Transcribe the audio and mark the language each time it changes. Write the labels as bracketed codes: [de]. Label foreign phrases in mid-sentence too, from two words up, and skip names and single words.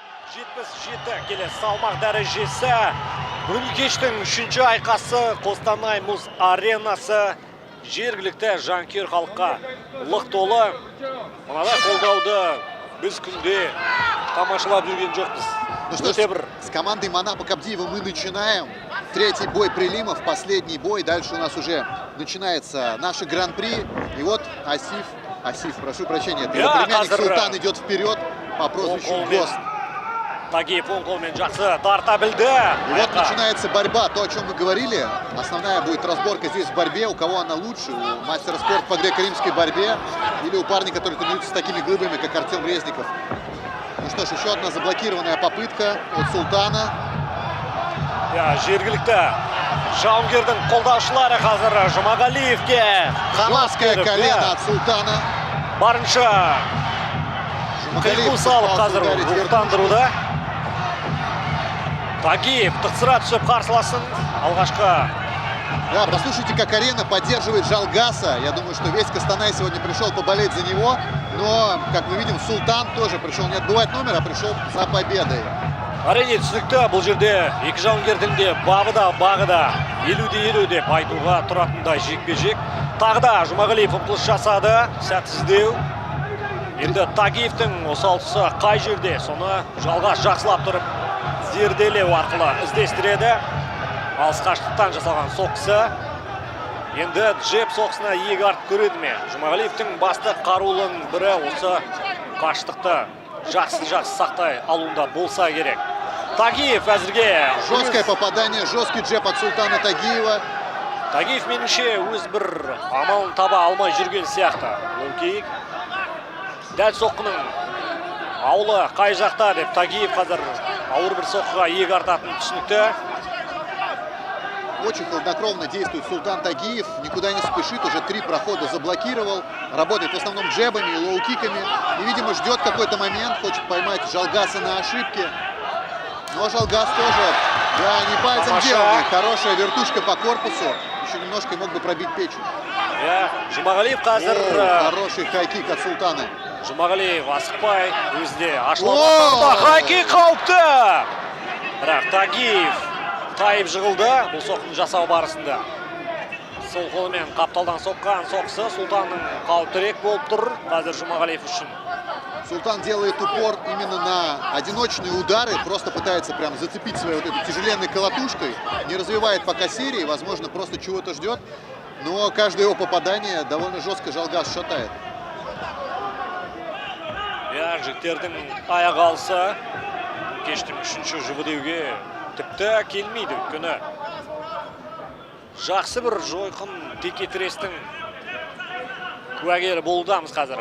[kk] 77 келесі салмақ дәрежесі. Бүгінгі кештің 3-ші айқасы Қостанай мұз аренасы. Жергілікті жанкүйер халыққа лық толы. Мынадай қолдауды біз күнде тамашалап жүрген жоқпыз. [ru] Ну что ж, с командой Манапа Кабдиева мы начинаем. Третий бой прилимов, последний бой. Дальше у нас уже начинается наше гран-при. И вот Асиф, прошу прощения, его племянник Султан идет вперед по прозвищу Гост. [kk] Тагиев оң қолмен жақсы тарта білді. [ru] И вот начинается борьба, то, о чем мы говорили. Основная будет разборка здесь в борьбе, у кого она лучше. У мастера спорта по греко-римской борьбе или у парня, который тренируется с такими глыбами, как Артем Резников. Ну что ж, еще одна заблокированная попытка от Султана. [kk] Жергілікті жауынгердің қолдаушылары қазір Жұмағалиевке [ru] жесткое колено от Султана. [kk] Барынша қиқу салып қазір ұрықтандыруда. Тагиев тықсыра түсіп қарсыласын алғашқы. [ru] Да, послушайте, как арена поддерживает Жалгаса. Я думаю, что весь Костанай сегодня пришел поболеть за него. Но, как мы видим, Султан тоже пришел не отбывать номер, а пришел за победой. [kk] Әрине түсінікті, бұл жерде екі жауынгердің де бағы да 50-50 деп айтуға тұратындай жекпе-жек. Тағы да Жұмағалиев ұмтылыс жасады, сәтсіздеу. Енді Тагиевтің осал тұсы қай жерде, соны Жалғас жақсылап тұрып зерделеу арқылы іздестіреді. Алыс қашықтықтан жасалған соққысы. Енді джеб соққысына иек артып көреді ме? Жұмағалиевтің басты қарулының бірі осы қашықтықты жақсы сақтай алуында болса керек. Тагиев әзірге [ru] жесткое попадание, жесткий джеб от Султана Тагиева. [kk] Тагиев меніңше өз бір амалын таба алмай жүрген сияқты. Лоу-кик. Дәл соққының аулы қай жақта деп Тагиев қазір ауыр бір соққыға иек артатын түсінікті. [ru] Очень хладнокровно действует Султан Тагиев, никуда не спешит, уже 3 прохода заблокировал, работает в основном джебами и лоу-киками. И, видимо, ждет какой-то момент, хочет поймать Жалгаса на ошибке. Но Жалгас тоже, да, не пальцем деланный, хорошая вертушка по корпусу, еще немножко мог бы пробить печень. [kk] Жұмағалиев қазір... [ru] Хороший хай-кик от Султана. [kk] Жұмағалиев асықпай, өзде ашылып хай-кик қауіпті. Бірақ Тагиев тайып жығылды бұл соққыны жасау барысында. Сол қолымен қапталдан соққан соққысы Султанның қауіптірек болып тұр қазір Жұмағалиев үшін. [ru] Султан делает упор именно на одиночные удары, просто пытается прям зацепить своей вот этой тяжеленной колотушкой, не развивает пока серии, возможно, просто чего-то ждет, но каждое его попадание довольно жестко Жалгас шатает. [kk] Жігіттердің аяқ алысы кештің 3-ші жұбы деуге тіпті келмейді өйткені. Жақсы бір жойқын текетірестің куәгері болудамыз қазір.